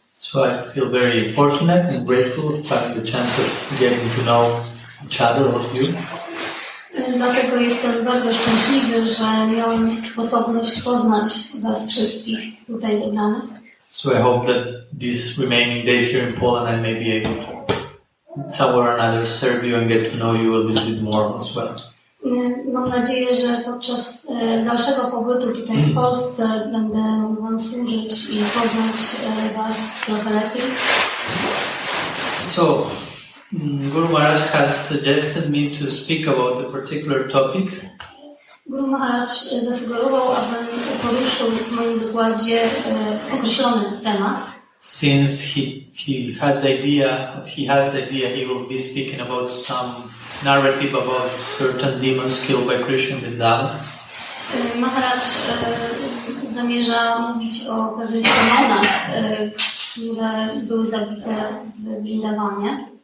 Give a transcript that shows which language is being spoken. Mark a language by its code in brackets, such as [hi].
[en] So I feel very fortunate and grateful for having the chance of getting to know each other, all of you. [pl] Dlatego jestem bardzo szczęśliwy, że miałem sposobność poznać was wszystkich tutaj zebranych. [en] So I hope that these remaining days here in Poland I may be able to somewhere or another serve you and get to know you a little bit more as well. [pl] Mam nadzieję, że podczas dalszego pobytu tutaj w Polsce będę mógł wam służyć i poznać was trochę lepiej. [en] So, Guru Maharaj has suggested me to speak about a particular topic. [pl] Guru Maharaj zasugerował, abym poruszył w moim wykładzie określony temat. [en] Since he has the idea he will be speaking about some narrative about certain demons killed by Krishna in Vrindavan. [pl] Maharaj zamierza mówić o pewnych demonach, które były zabite w Vrindavanie.